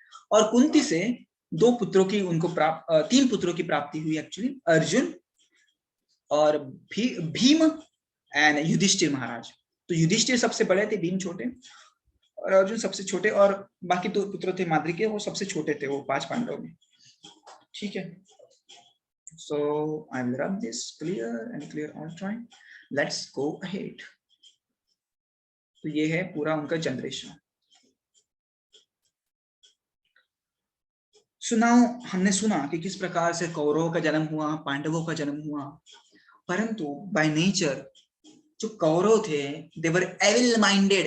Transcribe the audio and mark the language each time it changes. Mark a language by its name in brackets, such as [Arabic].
[Hindi] और कुंती से 2 पुत्रों की उनको 3 पुत्रों की प्राप्ति हुई एक्चुअली, अर्जुन और भीम एंड युधिष्ठिर महाराज। तो युधिष्ठिर सबसे बड़े थे, भीम छोटे और अर्जुन सबसे छोटे, और बाकी 2 पुत्र थे माद्री के, वो सबसे छोटे थे, वो 5 पांडवों में, ठीक है। [English] So I will run this clear and clear outline. Let's go ahead. [Hindi] तो ये है पूरा उनका जनरेशन। हमने सुना कि किस प्रकार से कौरवों का जन्म हुआ, पांडवों का जन्म हुआ, परंतु बाय नेचर जो कौरव थे [English] They were evil minded.